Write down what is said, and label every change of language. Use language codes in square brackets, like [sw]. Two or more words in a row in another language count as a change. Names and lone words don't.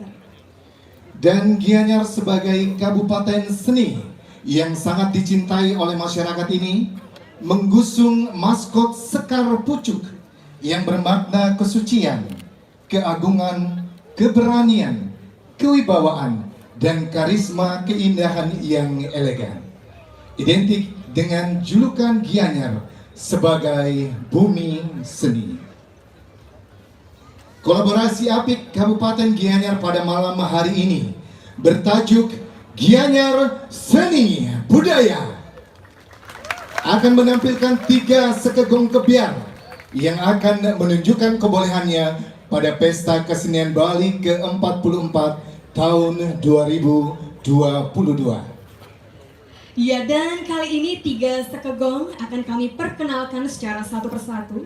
[id] Dan Gianyar sebagai kabupaten seni yang sangat dicintai oleh masyarakat ini menggusung maskot Sekar Pucuk yang bermakna kesucian, keagungan, keberanian, kewibawaan, dan karisma keindahan yang elegan. Identik dengan julukan Gianyar sebagai bumi seni. Kolaborasi apik Kabupaten Gianyar pada malam hari ini bertajuk Gianyar Seni Budaya akan menampilkan 3 sekegong kebiar yang akan menunjukkan kebolehannya pada Pesta Kesenian Bali ke-44 tahun 2022. Ya, dan kali ini 3 sekegong akan kami perkenalkan secara satu persatu.